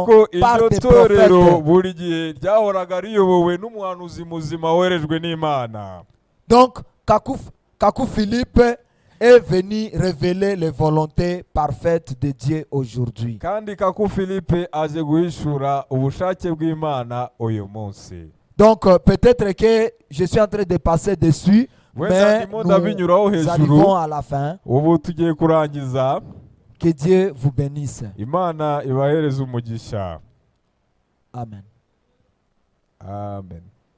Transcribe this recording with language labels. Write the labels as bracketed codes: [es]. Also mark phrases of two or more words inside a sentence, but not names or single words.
[rw] ariko [fr] par [rw] iryo [fr] des [rw] torero [fr] prophètes. [rw] buri gihe ryahoraga riyobowe n'umuhanuzi muzima woherejwe n'Imana. [fr] Donc Kakou Philippe est venu révéler les volontés parfaites de Dieu aujourd'hui. [rw] kandi Kaku Philippe aje guhishura ubushake bw'Imana uyu munsi. [fr] Donc peut-être que je suis en train de passer dessus, [rw] Wenda [fr] mais [rw] ndimo ndabinyuraho [fr] nous arrivons [rw] hejuru, [fr] à la fin. [rw] ubu tugiye kurangiza. [fr] Que Dieu vous bénisse. [rw] Imana ibahereze umugisha. Amen. Amen.